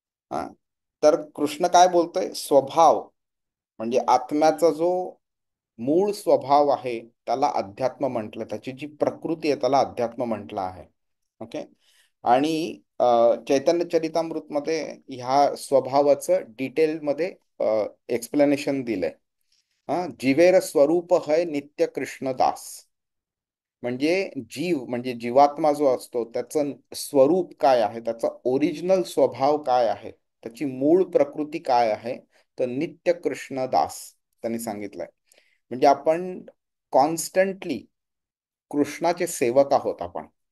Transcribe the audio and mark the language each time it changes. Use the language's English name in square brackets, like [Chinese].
[Marathi] हा, तर कृष्ण काय बोलतोय, स्वभाव म्हणजे आत्म्याचा जो मूळ स्वभाव आहे त्याला अध्यात्म म्हटलं, त्याची जी प्रकृती आहे त्याला अध्यात्म म्हटलं आहे. ओके, आणि चैतन्य चरितामृत मध्ये ह्या स्वभावाचं डिटेलमध्ये एक्सप्लेनेशन दिलंय. [Bangla] जीवेर स्वरूप है नित्य कृष्णदास. [Marathi] म्हणजे जीव म्हणजे जीवात्मा जो असतो त्याचं स्वरूप काय आहे, त्याचा ओरिजिनल स्वभाव काय आहे, त्याची मूळ प्रकृती काय आहे, तर नित्य कृष्णदास त्यांनी सांगितलंय. म्हणजे आपण कॉन्स्टंटली कृष्णाचे सेवक आहोत आपण.